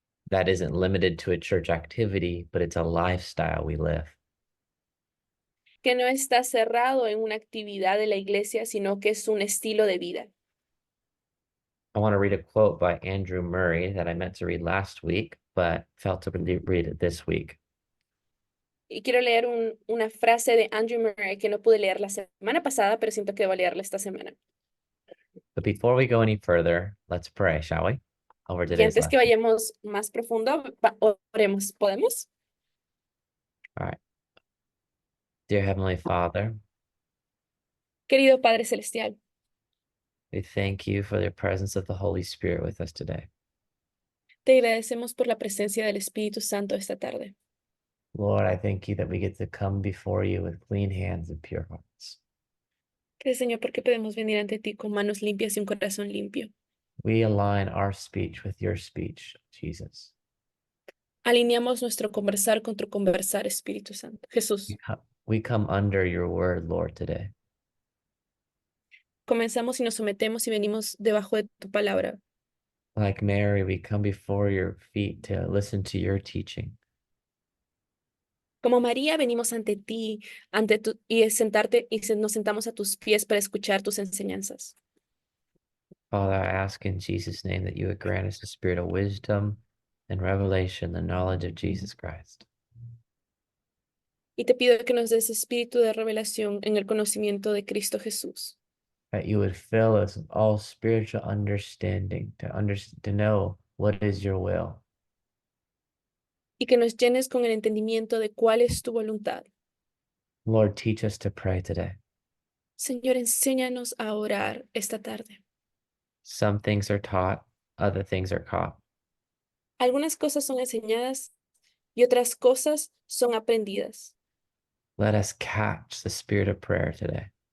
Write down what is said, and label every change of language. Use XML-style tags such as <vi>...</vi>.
<en>That isn't limited to a church activity, but it's a lifestyle we live.</en> <es>Que no está cerrado en una actividad de la iglesia, sino que es un estilo de vida.</es> <en>I want to read a quote by Andrew Murray that I meant to read last week, but felt to read it this week.</en> <es>Y quiero leer una frase de Andrew Murray que no pude leer la semana pasada, pero siento que voy a leerla esta semana.</es> <en>But before we go any further, let's pray, shall we? Over</en> <es>Y</es> <en>today's</en> <es>antes que</es> <en>lesson.</en> <es>vayamos más profundo, oremos. ¿Podemos?</es> <en>All right. Dear Heavenly Father,</en> <es>Querido Padre Celestial,</es> <en>we thank you for the presence of the Holy Spirit with us today.</en> <es>te agradecemos por la presencia del Espíritu Santo esta tarde.</es> <en>Lord, I thank you that we get to come before you with clean hands and pure hearts.</en> <es>Gracias, Señor, porque podemos venir ante ti con manos limpias y un corazón limpio.</es> <en>We align our speech with your speech, Jesus.</en> <es>Alineamos nuestro conversar con tu conversar, Espíritu Santo. Jesús,</es> <en>We come under your word, Lord, today.</en> <es>comenzamos y nos sometemos y venimos debajo de tu palabra.</es> <en>Like Mary, we come before your feet to listen to your teaching.</en> <es>Como María, venimos ante ti, nos sentamos a tus pies para escuchar tus enseñanzas.</es> <en>Father, I ask in Jesus' name that you would grant us the spirit of wisdom and revelation, the knowledge of Jesus Christ.</en> <es>Y te pido que nos des espíritu de revelación en el conocimiento de Cristo Jesús.</es> <en>That you would fill us with all spiritual understanding to know what is your will.</en> <es>Y que nos llenes con el entendimiento de cuál es tu voluntad.</es> <en>Lord, teach us to pray today.</en> <es>Señor, enséñanos a orar esta tarde.</es> <en>Some things are taught, other things are caught.</en> <es>Algunas cosas son enseñadas y otras cosas son aprendidas.</es> <en>Let us catch the spirit of prayer today.</en>